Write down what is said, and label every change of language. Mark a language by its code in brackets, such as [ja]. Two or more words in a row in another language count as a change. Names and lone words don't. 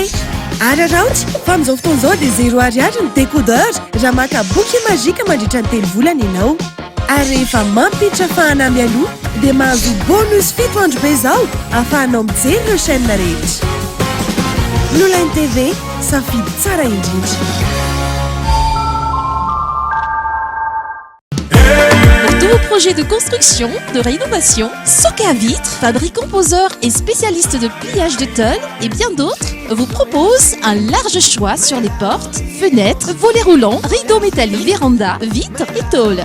[mg] Araraotra fa amin'izao fotoan'izao dia 0 ariary ny décodeur raha maka boky magika mandritra ny 3 volana ianao. Ary rehefa mampiditra fahana mialoha dia mahazo bonus 7 andro be izao ahafahanao mijery ireo chaîne rehetra. Blue Line TV, safidy tsara indrindra. [fr] Pour projets de construction, de rénovation, Soka Vitre, fabricant poseur et spécialiste de pliage de tôle et bien d'autres, vous propose un large choix sur les portes, fenêtres, volets roulants, rideaux métalliques, vérandas, vitres et tôles.